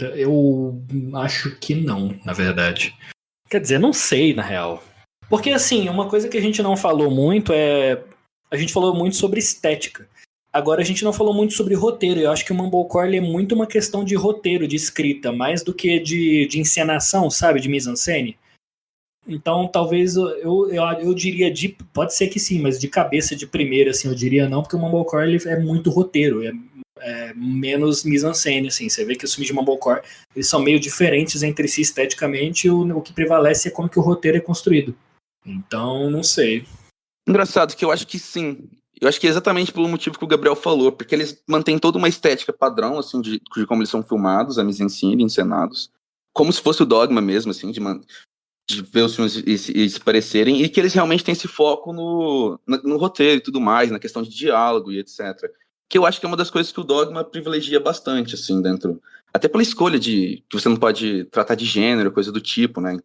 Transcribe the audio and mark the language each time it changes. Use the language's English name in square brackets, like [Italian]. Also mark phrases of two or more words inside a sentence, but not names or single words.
[Portuguese] Eu acho que não, na verdade. Quer dizer, não sei, na real. Porque, assim, uma coisa que a gente não falou muito é... A gente falou muito sobre estética. Agora a gente não falou muito sobre roteiro. Eu acho que o Mumblecore é muito uma questão de roteiro, de escrita, mais do que de encenação, sabe? De mise-en-scène. Então talvez eu diria, pode ser que sim, mas de cabeça de primeira, assim, eu diria não, porque o Mumblecore ele é muito roteiro, é menos mise-en-scène, assim. Você vê que os filmes de Mumblecore eles são meio diferentes entre si esteticamente, e o que prevalece é como que o roteiro é construído. Então, não sei. Engraçado que eu acho que sim. Eu acho que é exatamente pelo motivo que o Gabriel falou, porque eles mantêm toda uma estética padrão, assim, de como eles são filmados, a mise-en-scène, encenados, como se fosse o Dogma mesmo, assim, de ver os filmes e se parecerem, e que eles realmente têm esse foco no roteiro e tudo mais, na questão de diálogo e etc. Que eu acho que é uma das coisas que o Dogma privilegia bastante, assim, dentro... Até pela escolha que você não pode tratar de gênero, coisa do tipo, né?